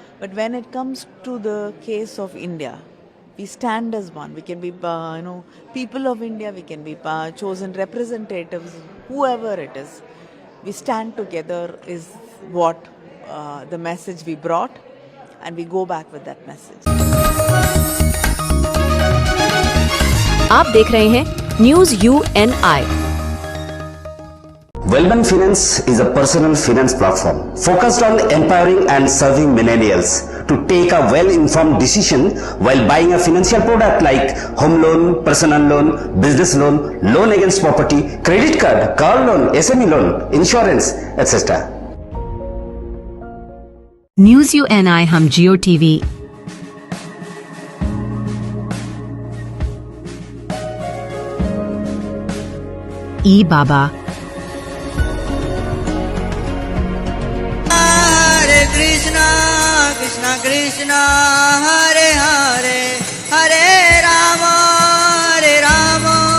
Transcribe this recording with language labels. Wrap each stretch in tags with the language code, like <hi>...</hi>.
<en>But when it comes to the case of India, we stand as one. We can be, people of India. We can be chosen representatives, whoever it is. We stand together is what the message we brought, and we go back with that message.</en> <hi>आप देख रहे हैं news UNI।</hi> <en>Wellman Finance is a personal finance platform focused on empowering and serving millennials to take a well-informed decision while buying a financial product like home loan, personal loan, business loan, loan against property, credit card, car loan, SME loan, insurance, etc.</en> <hi>News UNI हम जियो TV, ई बाबा,</hi> <sa>Hare Krishna, Krishna Krishna, Hare Hare, Hare Rama, Hare Rama,</sa>